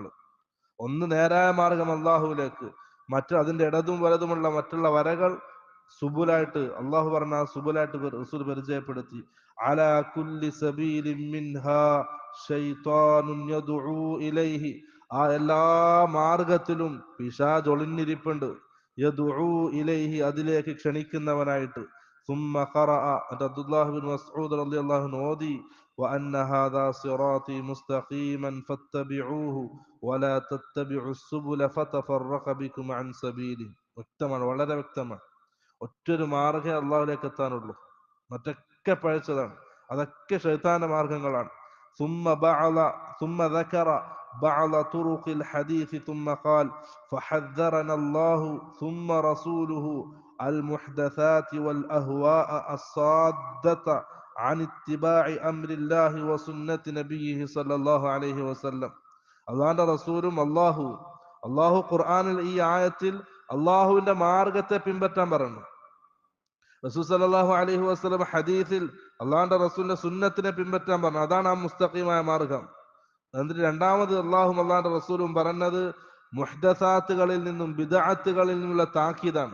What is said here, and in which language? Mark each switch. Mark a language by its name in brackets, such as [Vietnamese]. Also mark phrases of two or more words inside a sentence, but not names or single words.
[Malayalam] ഒന്ന് നേരായ മാർഗം അള്ളാഹുവിലേക്ക്, അതിന്റെ ഇടതും വലതുമുള്ള മറ്റുള്ള വരകൾ സുബുലായിട്ട് അള്ളാഹു പറഞ്ഞ സുബുലായിട്ട് റസൂൽ പരിചയപ്പെടുത്തി. [Arabic] على كل سبيل منها شيطان يدعو إليه, [Malayalam] ആ എല്ലാ മാർഗത്തിലും പിശാച് ഒളിഞ്ഞിരിപ്പുണ്ട്. [Arabic] يدعو إليه, [Malayalam] അതിലേക്ക് ക്ഷണിക്കുന്നവനായിട്ട്. [Arabic] ثم قرأ, [Malayalam] അബ്ദുല്ലാഹി ബിൻ മസ്ഊദ് [Arabic] رضي الله عنه [Malayalam] ഓതി, [Arabic] وأن هذا صراطي مستقيما فاتبعوه ولا تتبعوا السبل فتفرق بكم عن سبيله. [Malayalam] വ്യക്തമാണ്, വളരെ വ്യക്തമാണ്. ഒറ്റൊരു മാർഗ്ഗമേ അള്ളാഹുവിലേക്ക് എത്താനുള്ളൂ, മറ്റൊക്കെ പഴച്ചതാണ്, അതൊക്കെ ശൈത്താന്റെ മാർഗങ്ങളാണ്. [Arabic] ثم ذكر بعض طرق الحديث ثم قال فحذرنا الله ثم رسوله المحدثات والأهواء الصادة عن اتباع أمر الله وسنة نبيه صلى الله عليه وسلم. [Malayalam] അള്ളാഹുവിന്റെ റസൂലും അള്ളാഹു ഖുർആനിൽ ഈ ആയത്തിൽ അള്ളാഹുവിന്റെ മാർഗത്തെ പിൻപറ്റാൻ പറഞ്ഞു. റസൂൽ [Arabic] صلى الله عليه وسلم [Malayalam] ഹദീസിൽ അള്ളാഹുവിന്റെ റസൂലിന്റെ സുന്നത്തിനെ പിൻപറ്റാൻ പറഞ്ഞു. അതാണ് ആ മുസ്തഖീമായ മാർഗം. എന്നിട്ട് രണ്ടാമത് അള്ളാഹും അള്ളാഹുന്റെ റസൂലും പറഞ്ഞത് മുഹ്ദസാത്തുകളിൽ നിന്നും ബിദ്അത്തുകളിൽ നിന്നുള്ള താക്കീതാണ്.